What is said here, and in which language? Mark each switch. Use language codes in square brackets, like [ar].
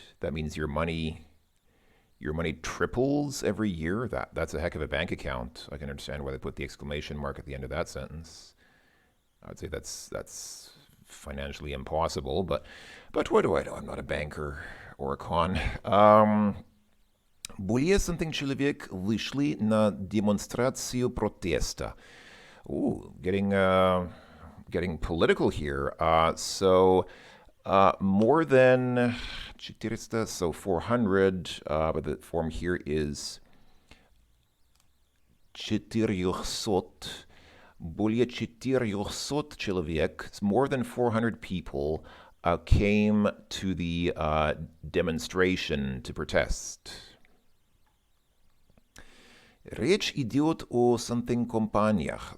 [en] That means your money triples every year. That's a heck of a bank account. I can understand why they put the exclamation mark at the end of that sentence. I would say that's financially impossible, but what do I know? I'm not a banker or a con. [ru] Более something человек вышли на демонстрацию протеста. [en] Ooh, getting political here. So more than 400, so 400, but the form here is 400. [ru] Более 400 человек, [en] it's more than 400 people, came to the demonstration to protest. [ru] Речь идет о something компаниях.